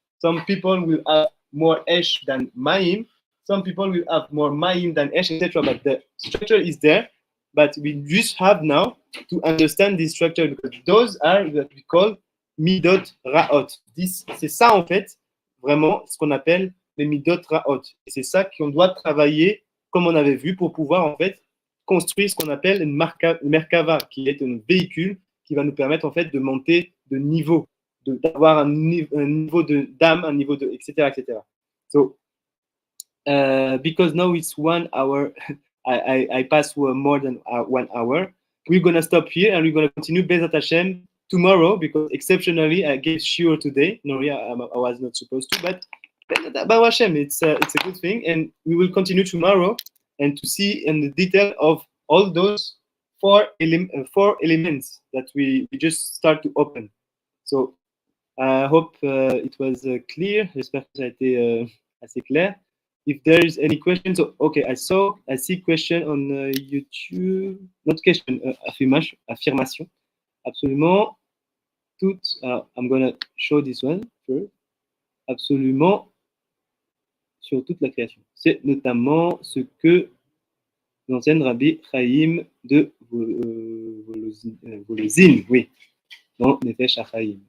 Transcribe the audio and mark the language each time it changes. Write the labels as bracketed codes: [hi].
[en] Some people will have more esh than mayim. Some people will have more mayim than esh, etc. But the structure is there. but we just have now to understand this structure because those are what we call midot ra'ot. [fr] C'est ça en fait, vraiment ce qu'on appelle les midot ra'ot. Et c'est ça qu'on doit travailler, comme on avait vu, pour pouvoir en fait construire ce qu'on appelle une merkava, qui est un véhicule qui va nous permettre en fait de monter de niveau, d'avoir un niveau d'âme, un niveau de, etc., etc. [en] So, because now it's 1 hour, I passed more than 1 hour. We're gonna stop here and we're gonna continue Bezat Hashem tomorrow because exceptionally I gave shiur today. No, yeah, I was not supposed to, but Bezat Hashem, it's a good thing, and we will continue tomorrow and to see in the detail of all those four elements that we just start to open. So I hope it was clear. [fr] J'espère que ça a été assez clair. [en] If there is any questions, so, okay, I see question on YouTube. Not question, affirmation. [fr] Absolument toutes. [en] I'm gonna show this one first. [fr] Absolument sur toute la création. C'est notamment ce que l'enseigne Rabbi Chaim de Volozhin, oui, dans Nefesh HaChaim.